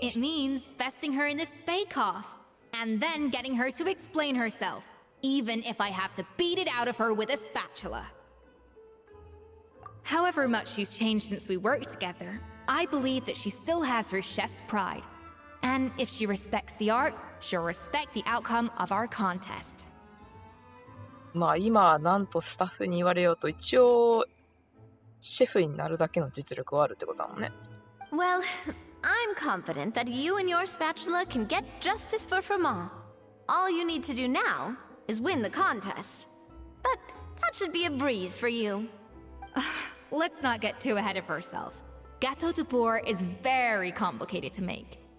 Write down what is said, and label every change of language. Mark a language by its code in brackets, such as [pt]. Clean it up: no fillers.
[en] It means besting her in this bake-off, and then getting her to explain herself, even if I have to beat it out of her with a spatula. However much she's changed since we worked together, I believe that she still has her chef's pride. And if she respects the art, she'll respect the outcome of our contest. [ja] まあ今なんとスタッフに言われようと一応シェフになるだけの実力はあるってことだもんね。 [en] Well, I'm confident that you and your spatula can get justice for Froment. All you need to do now is win the contest. But that should be a breeze for you. Let's not get too ahead of ourselves. Gâteau de Boer is very complicated to make.